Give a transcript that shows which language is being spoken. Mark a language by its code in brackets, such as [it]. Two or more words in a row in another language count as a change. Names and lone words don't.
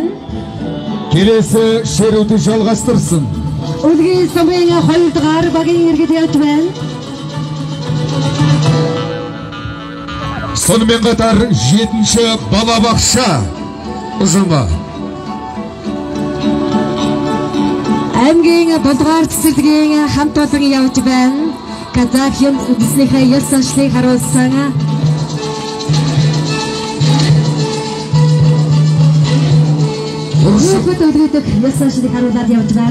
[kk] Келесі шеруді жалғастырсын. [mn] Өдгөл сумын 2-р багийн иргэд явж байна. [kk] Сонымен қатар 7-ші балабақша ұжымы. [mn] Аймгийн болдугаар цэцэрлэгийн хамт олон явж байна. Казахын үндэснийхээ ёс заншлыг харуулсан Бүгд өдрөдөх ёс заншлыг харуулад явж байна.